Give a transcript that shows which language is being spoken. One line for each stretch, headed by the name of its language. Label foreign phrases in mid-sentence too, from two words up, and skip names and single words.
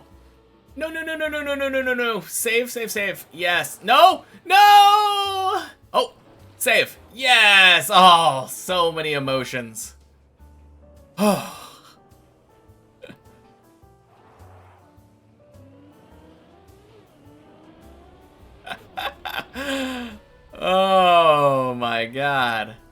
English: No, no, no, no, no, no, no, no, no, no. Save, save, save. Yes. No! No! Oh, save. Yes! Oh, so many emotions. Oh. Oh my god.